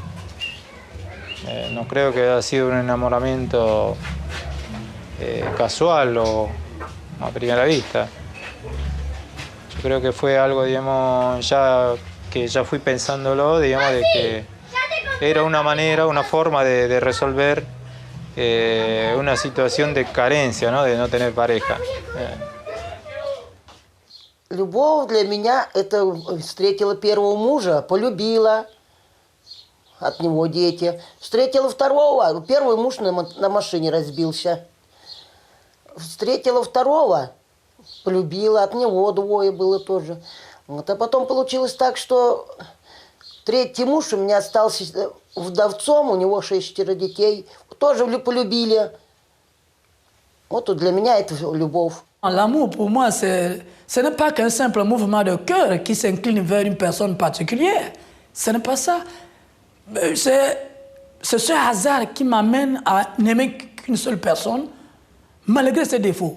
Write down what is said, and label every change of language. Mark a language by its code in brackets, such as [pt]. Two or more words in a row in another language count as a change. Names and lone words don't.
[es] No creo que haya sido un enamoramiento casual o a primera vista. Yo creo que fue algo, digamos, que ya fui pensándolo, digamos, de que era una manera, una forma de resolver una situación de carencia, ¿no? De no tener pareja. [ru] Любовь для меня – это встретила первого мужа, полюбила, от него дети. Встретила второго, первый муж на машине разбился. Встретила второго, полюбила, от него двое было тоже. Вот. А потом получилось так, что третий муж у меня остался вдовцом, у него 6 детей, тоже полюбили. Вот для меня это любовь. [fr] L'amour, pour moi, ce n'est pas qu'un simple mouvement de cœur qui s'incline vers une personne particulière. Ce n'est pas ça. C'est ce hasard qui m'amène à n'aimer qu'une seule personne, malgré ses défauts.